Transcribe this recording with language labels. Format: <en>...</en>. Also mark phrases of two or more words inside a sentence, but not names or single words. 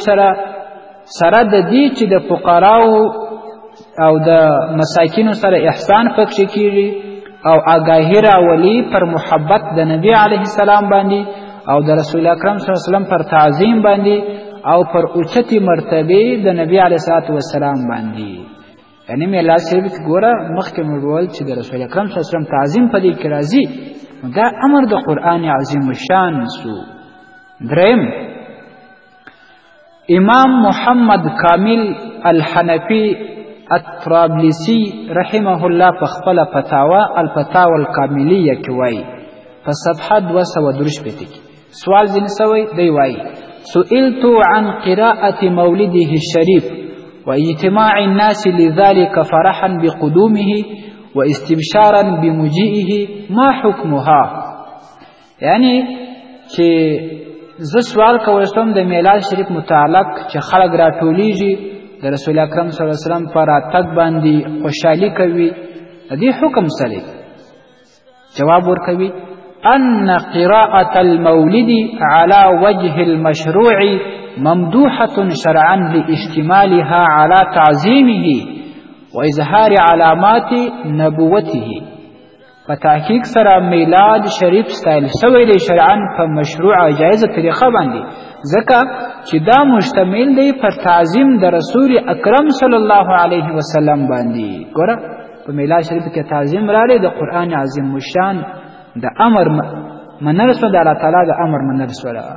<ps>سره د دې چې د فقراو او د مساکینو سره احسان پکې کیږي او آگاهی راولي پر محبت د نبی</ps> <ar>علیه السلام</ar> <ps>باندې او د رسول اکرم</ps> <ar>صلی الله علیه وسلم</ar> <ps>پر تعظیم باندې او پر اوچتې مرتبه د نبی</ps> <ar>علیه السلام</ar> <ps>باندې یعنی میلاد شریف کې ګوره مخکې مې وویل چې د رسول اکرم</ps> <ar>صلی الله علیه وسلم</ar> <ps>تعظیم په دې کې راځي دا امر د قرآن عظیم الشان سو دریم امام محمد کامل الحنفی الطرابلسی</ps> <ar>رحمه الله</ar> <ps>په خپله فتاوا الفتاوا الکاملیه کې وایي په صفحه 263 کې سوال ځینې سوی دی وایي</ps> <ar>سئلت عن قراءة مولده الشريف واجتماع الناس لذلك فرحا بقدومه واستبشارا بمجيئه ما حكمها</ar> <ps>یعنی چې زه سوال کولی شوم د میلاد شریف متعلق چې خلک راټولیږي د رسول اکرم</ps> <ar>صلی الله علیه وسلم</ar> <ps>په راتګ باندې خوشحالي کوي د دې حکم څه دی جواب ورکوي</ps> <ar>ان قراءة المولد على وجه المشروع ممدوحة شرعا لاشتمالها على تعظيمه واظهار علامات نبوته</ar> <ps>په تحقیق سره میلاد شریف ستایل شوی دی شرعا په مشروع او جایزه طریقه باندې ځکه چې دا مشتمل دی پر تعظیم د رسول اکرم</ps> <ar>صلی الله علیه وسلم</ar> <ps>باندې ګوره په میلاد شریف کې تعظیم راړي د قرآن عظیم الشان د امر منل سو د الله تعالی د امر منل سو</ps>